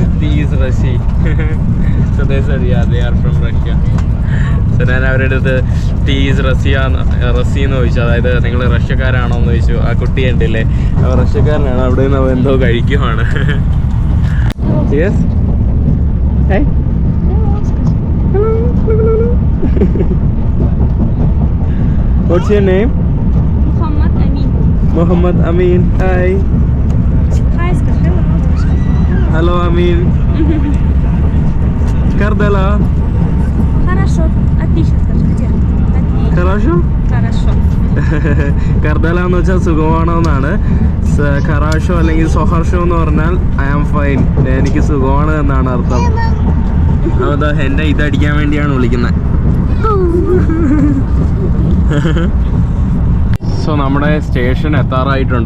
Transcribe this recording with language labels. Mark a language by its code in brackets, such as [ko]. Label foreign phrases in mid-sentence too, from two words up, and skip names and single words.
[en] is Russia, they are from Russia. [ml] സോ ഞാൻ അവരുടെ അടുത്ത് [en] is Russia [ml] എന്ന് ചോദിച്ചു. അതായത് നിങ്ങൾ റഷ്യക്കാരാണോ എന്ന് ചോദിച്ചു. ആ കുട്ടി ഉണ്ടല്ലേ, അവർ റഷ്യക്കാരനാണ്. അവിടെ നിന്ന് എന്തോ കഴിക്കുവാണ്. യെസ്. [en] Hey. Hello. What's your name? Muhammad Amin. Muhammad Amin. Hi. [ru] Hi, скажи. Hello Amin. Как дела? Хорошо. Отлично, скажи. Где? Отлично. Хорошо? Хорошо. [ml] കർദല എന്ന് വെച്ചാൽ സുഖമാണോ എന്നാണ്. ഖറാഷോ അല്ലെങ്കിൽ സൊഹർഷോ എന്ന് പറഞ്ഞാൽ [en] I am fine, [ml] എനിക്ക് സുഖമാണ് എന്നാണ് അർത്ഥം. അതാ എൻ്റെ ഇതടിക്കാൻ വേണ്ടിയാണ് വിളിക്കുന്നത്. സോ നമ്മുടെ സ്റ്റേഷൻ എത്താറായിട്ടുണ്ട്.